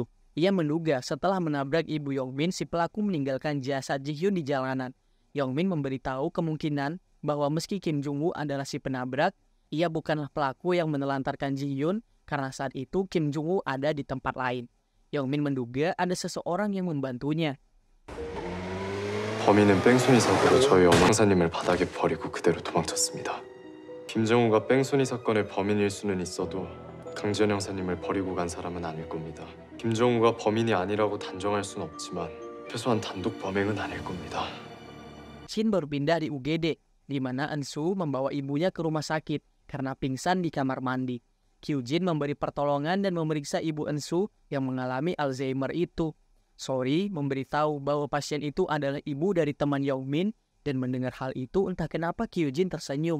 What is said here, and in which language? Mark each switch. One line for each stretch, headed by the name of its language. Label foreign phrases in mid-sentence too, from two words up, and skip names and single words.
Indonesian: Ia menduga setelah menabrak ibu Yong-min, si pelaku meninggalkan jasad Ji-hyun di jalanan. Yong-min memberitahu kemungkinan bahwa meski Kim Jung-woo adalah si penabrak, ia bukanlah pelaku yang menelantarkan Ji-hyun karena saat itu Kim Jung-woo ada di tempat lain. Yong-min menduga ada seseorang yang membantunya.
Korean: 범인은 뺑소니 사고로 저희 여망사님을 바닥에 버리고 그대로 도망쳤습니다. 김정우가 뺑소니 사건의 범인일 수는 있어도 강지연 형사님을 버리고 간 사람은 아닐 겁니다. 김정우가 범인이 아니라고 단정할 순 없지만 최소한 단독 범행은 아닐 겁니다.
Indonesian: Shin baru pindah di UGD, di mana Eun-soo membawa ibunya ke rumah sakit karena pingsan di kamar mandi. Kyujin memberi pertolongan dan memeriksa ibu Eun-soo yang mengalami Alzheimer itu. Sori memberitahu bahwa pasien itu adalah ibu dari teman Yong-min, dan mendengar hal itu entah kenapa Kyujin tersenyum.